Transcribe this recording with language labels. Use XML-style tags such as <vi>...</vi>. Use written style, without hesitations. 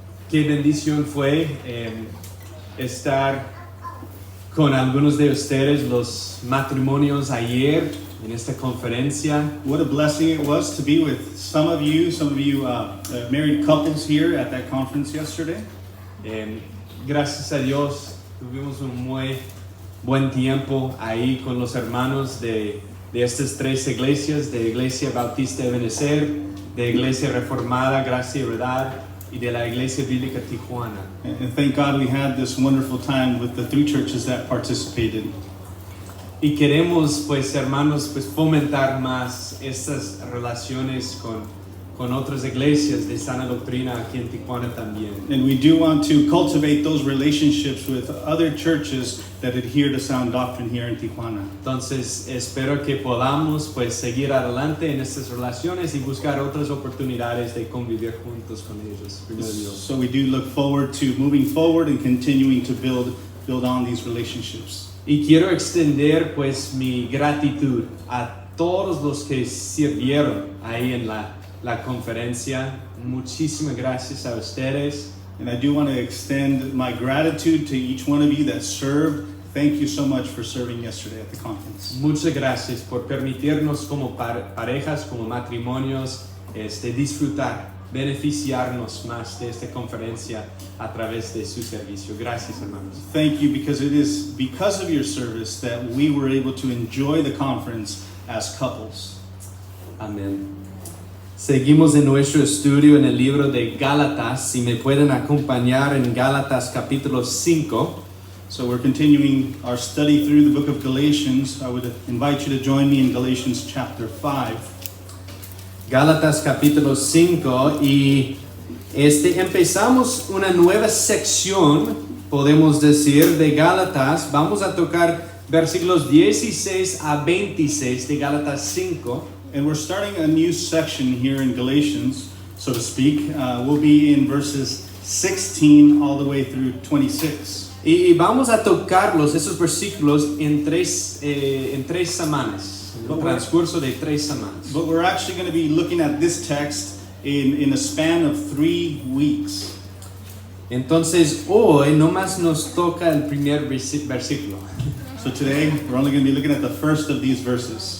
<es>Qué bendición fue estar con algunos de ustedes los matrimonios ayer en esta conferencia.</es> <en>What a blessing it was to be with some of you married couples here at that conference yesterday.</en> <es>Gracias a Dios Tuvimos un muy buen tiempo ahí con los hermanos de estas tres iglesias, de Iglesia Bautista Ebenezer, de Iglesia Reformada Gracia y Verdad y de la Iglesia Bíblica Tijuana.</es> <en>And thank God we had this wonderful time with the three churches that participated.</en> <es>Y queremos, pues, hermanos, pues, fomentar más estas relaciones con otras iglesias de sana doctrina aquí en Tijuana también.</es> <en>And we do want to cultivate those relationships with other churches that adhere to sound doctrine here in Tijuana.</en> <es>Entonces, espero que podamos, pues, seguir adelante en estas relaciones y buscar otras oportunidades de convivir juntos con ellos. Primero Dios.</es> <en>So we do look forward to moving forward and continuing to build on these relationships.</en> <es>Y quiero extender, pues, mi gratitud a todos los que sirvieron ahí en la conferencia. Muchísimas gracias a ustedes.</es> <en>And I do want to extend my gratitude to each one of you that served. Thank you so much for serving yesterday at the conference.</en> <es>Muchas gracias por permitirnos como parejas, como matrimonios, disfrutar, beneficiarnos más de esta conferencia a través de su servicio. Gracias, hermanos.</es> <en>Thank you, because it is because of your service that we were able to enjoy the conference as couples.</en> <es>Amén. Seguimos en nuestro estudio en el libro de Gálatas. Si me pueden acompañar en Gálatas capítulo 5.</es> <en>So we're continuing our study through the book of Galatians. I would invite you to join me in Galatians chapter 5.</en> <es>Gálatas capítulo 5 y empezamos una nueva sección, podemos decir, de Gálatas. Vamos a tocar versículos 16 a 26 de Gálatas 5.</es> <en>And we're starting a new section here in Galatians, so to speak. We'll be in verses 16 all the way through 26.</en> <es>Y vamos a tocarlos, esos versículos, en tres semanas, en el transcurso de 3 semanas.</es> <en>But we're actually going to be looking at this text in a span of 3 weeks.</en> <es>Entonces, hoy nomás nos toca el primer versículo.</es> <en>So today, we're only going to be looking at the first of these verses,</en>